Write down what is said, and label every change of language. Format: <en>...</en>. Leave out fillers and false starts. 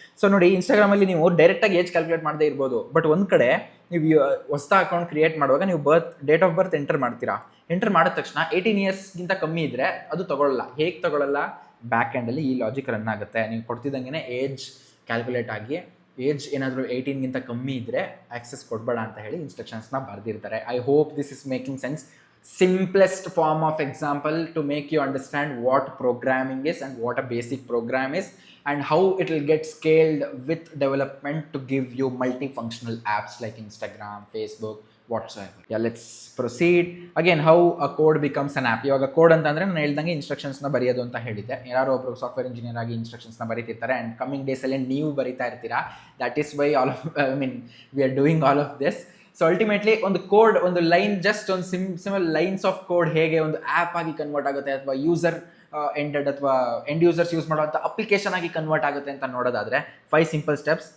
<kn>So ನೋಡಿ, ಇನ್ಸ್ಟಾಗ್ರಾಮಲ್ಲಿ ನೀವು ಡೈರೆಕ್ಟಾಗಿ ಏಜ್ ಕ್ಯಾಲ್ಕುಲೇಟ್ ಮಾಡದೇ ಇರ್ಬೋದು. ಬಟ್ ಒಂದು ಕಡೆ ನೀವು ಹೊಸ ಅಕೌಂಟ್ ಕ್ರಿಯೇಟ್ ಮಾಡುವಾಗ ನೀವು ಡೇಟ್ ಆಫ್ ಬರ್ತ್ ಎಂಟರ್ ಮಾಡ್ತೀರಾ. ಎಂಟರ್ ಮಾಡಿದ ತಕ್ಷಣ 18 ಇಯರ್ಸ್ಗಿಂತ ಕಮ್ಮಿ ಇದ್ದರೆ ಅದು ತೊಗೊಳ್ಳಲ್ಲ. ಹೇಗೆ ತೊಗೊಳ್ಳಲ್ಲ? ಬ್ಯಾಕ್ ಎಂಡಲ್ಲಿ ಈ ಲಾಜಿಕ್ ರನ್ ಆಗುತ್ತೆ. ನೀವು ಕೊಡ್ತಿದ್ದಂಗೆ ಏಜ್ ಕ್ಯಾಲ್ಕುಲೇಟ್ ಆಗಿ ಏಜ್ ಏನಾದರೂ 18ಗಿಂತ ಕಮ್ಮಿ ಇದ್ದರೆ ಆಕ್ಸೆಸ್ ಕೊಡಬೇಡ ಅಂತ ಹೇಳಿ ಇನ್ಸ್ಟ್ರಕ್ಷನ್ಸ್ನ ಬರೆದಿರ್ತಾರೆ.</kn> <en>I hope this is making sense. Simplest form of example to make you understand what programming is and what a basic program is and how it will get scaled with development to give you multifunctional apps like Instagram, Facebook, whatsoever. Yeah, let's proceed. Again, how a code becomes an app.</en> <kn>ಇವಾಗ code ಅಂತಂದರೆ ನಾನು ಹೇಳ್ದಂಗೆ ಇನ್ಸ್ಟ್ರಕ್ಷನ್ಸ್ನ ಬರೆಯೋದು ಅಂತ ಹೇಳಿದ್ದೆ. ಯಾರೋ ಒಬ್ಬರು software engineer ಆಗಿ ಇನ್ಸ್ಟ್ರಕ್ಷನ್ಸ್ನ ಬರೀತಿರ್ತಾರೆ ಆ್ಯಂಡ್ ಕಮಿಂಗ್ ಡೇಸಲ್ಲಿ ನೀವು ಬರಿತಾ ಇರ್ತೀರಾ.</kn> <en>That is why we are doing all of this.</en> <kn>So ultimately ಒಂದು ಕೋಡ್, ಒಂದು ಲೈನ್, ಜಸ್ಟ್ ಒಂದು ಸಿಂಪಲ್ ಲೈನ್ಸ್ ಆಫ್ ಕೋಡ್ ಹೇಗೆ ಒಂದು ಆ್ಯಪ್ ಆಗಿ ಕನ್ವರ್ಟ್ ಆಗುತ್ತೆ ಅಥವಾ ಯೂಸರ್ ಎಂಡೆಡ್ ಅಥವಾ ಎಂಡ್ ಯೂಸರ್ಸ್ ಯೂಸ್ ಮಾಡುವಂಥ ಅಪ್ಲಿಕೇಶನ್ ಆಗಿ ಕನ್ವರ್ಟ್ ಆಗುತ್ತೆ ಅಂತ ನೋಡೋದಾದರೆ 5 ಸಿಂಪಲ್ ಸ್ಟೆಪ್ಸ್.</kn>